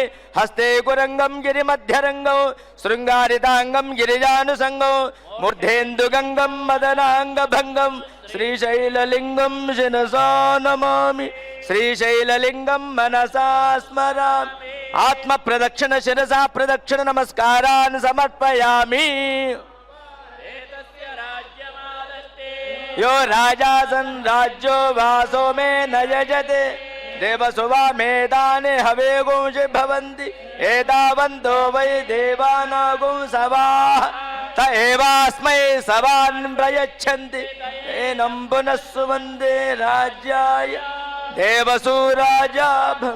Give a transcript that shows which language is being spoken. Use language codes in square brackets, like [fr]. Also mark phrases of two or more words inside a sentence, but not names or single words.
[sa] హస్తే కురంగం గిరిమధ్యరంగం శృంగారితాంగం గిరిజానుసంగం మూర్ధేందుగంగం మదనాంగభంగం శ్రీశైలలింగం శిరసా నమామి. శ్రీశైలలింగం మనసా స్మరామి. ఆత్మ ప్రదక్షిణ శిరసా ప్రదక్షిణ నమస్కారాన్ సమర్పయామి. यो राजासन् राज्यो वासो मे न यजते देवसुवा मेदाने हवे गुंषि भवन्ति एतावन्तो वै देवानागुं सवाः त एवास्मै सवान् प्रयच्छन्ति एनं पुनः सुवन्दे राज्याय देवसूराजाभम्.